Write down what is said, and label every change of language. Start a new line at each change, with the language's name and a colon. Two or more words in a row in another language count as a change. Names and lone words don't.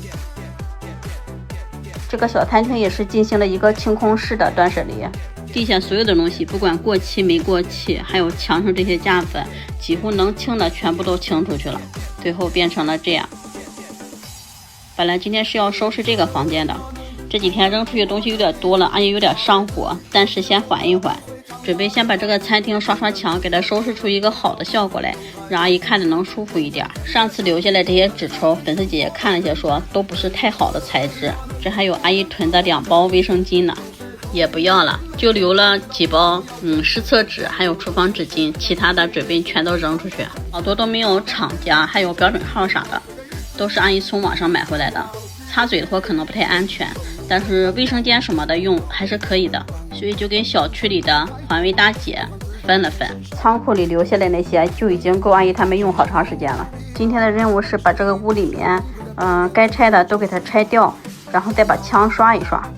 Chinese: 這個小餐廳也是進行了一個清空式的斷捨離，地下所有的東西，不管過期沒過期，還有牆上這些架子，幾乎能清的全部都清出去了，最后變成了這樣。本來今天是要收拾這個房間的，這幾天扔出去的東西有點多了，阿姨有點上火，暫時先緩一緩，準備先把這個餐廳刷刷牆，給它收拾出一個好的效果來，讓阿姨看着能舒服一點。上次留下来这些紙抽，粉絲姐姐看了一下说都不是太好的材質，這還有阿姨囤的2包衛生巾呢，也不要了，就留了幾包湿廁紙，還有廚房紙巾，其他的準備全都扔出去，好多都沒有廠家還有標準號啥的，都是阿姨從網上買回來的。擦嘴的話可能不太安全，但是衛生间什麼的用還是可以的，所以就跟小区裡的环卫大姐分了分。倉庫裡留下來那些就已經夠阿姨他們用好長時間了。今天的任務是把這個屋裡面該拆的都給它拆掉，然後再把牆刷一刷。